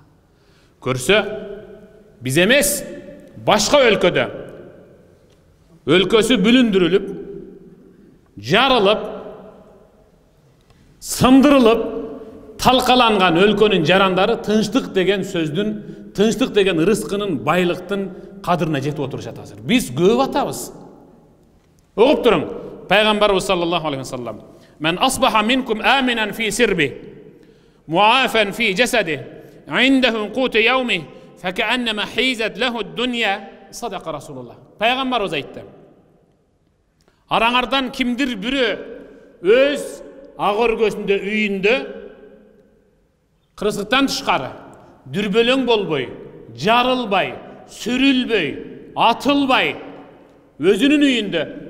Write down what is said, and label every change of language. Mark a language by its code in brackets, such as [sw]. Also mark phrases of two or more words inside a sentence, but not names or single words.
[ky] Көрсө биз эмес, башка өлкөдө өлкөсү бүлүндүрүлүп, жарылып, сындырылып, талкаланган өлкөнүн жарандары тынчтык деген сөздүн, тынчтык деген рызкынын, байлыктын кадырына жетип отурушат азыр. Биз көп атабыз. Угуп туруң. [ar] Пайгамбарыбыз صلى الله عليه وسلم من أصبح منكم آمنا في سربه معافى في جسده عنده قوت يومه فكأنما حيزت له الدنيا." صدق رسول الله. [ky] Пайгамбарыбыз айтты. Араңардан кимдир бирөө өз ак өргөсүндө, үйүндө кырсыктан тышкары дүрбөлөң болбой, жарылбай, сүрүлбөй, атылбай, өзүнүн үйүндө